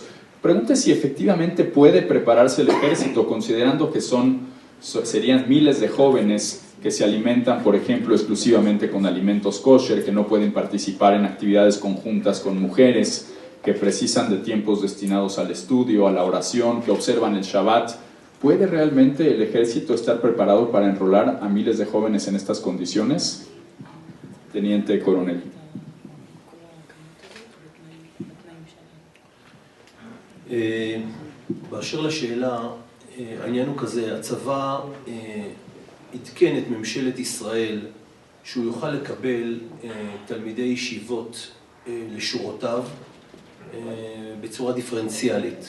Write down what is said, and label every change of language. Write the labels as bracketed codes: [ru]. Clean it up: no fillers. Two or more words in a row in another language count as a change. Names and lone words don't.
[es] Pregunte si efectivamente puede prepararse el ejército, considerando que serían miles de jóvenes que se alimentan, por ejemplo, exclusivamente con alimentos kosher, que no pueden participar en actividades conjuntas con mujeres, que precisan de tiempos destinados al estudio, a la oración, que observan el Shabbat. ¿Puede realmente el ejército estar preparado para enrolar a miles de jóvenes en estas condiciones? Teniente coronel. [he] באשר לשאלה, העניין הוא כזה, הצבא עדכן את ממשלת ישראל שהוא יוכל לקבל תלמידי ישיבות לשורותיו בצורה דיפרנציאלית.